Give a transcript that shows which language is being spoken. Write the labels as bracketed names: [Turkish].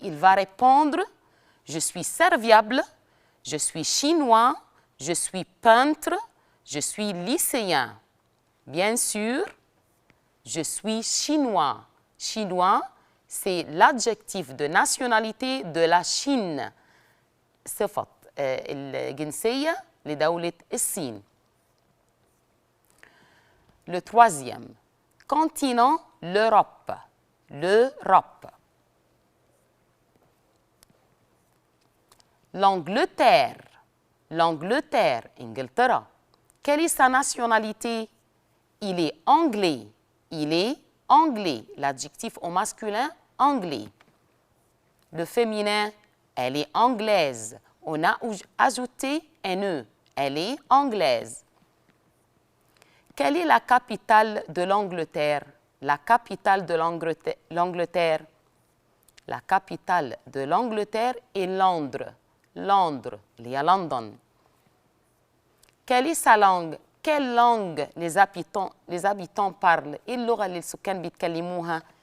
[French] Il va répondre, je suis serviable, je suis chinois, je suis peintre, je suis lycéen. Bien sûr, je suis chinois. Chinois, c'est l'adjectif de nationalité de la Chine. [Arabic] صفة الجنسية لدولة الصين. [French] Le troisième, continent, l'Europe. L'Europe. L'Angleterre. L'Angleterre, Inglaterra. Quelle est sa nationalité? Il est anglais. Il est anglais. L'adjectif au masculin, anglais. Le féminin, elle est anglaise. On a ajouté un E. Elle est anglaise. Quelle est la capitale de l'Angleterre? La capitale de l'Angleterre. La capitale de l'Angleterre est Londres. Londres, il y a London. Quelle est sa langue? Quelle langue les habitants parlent? [Arabic] اللغة اللي السكان بيتكلموها.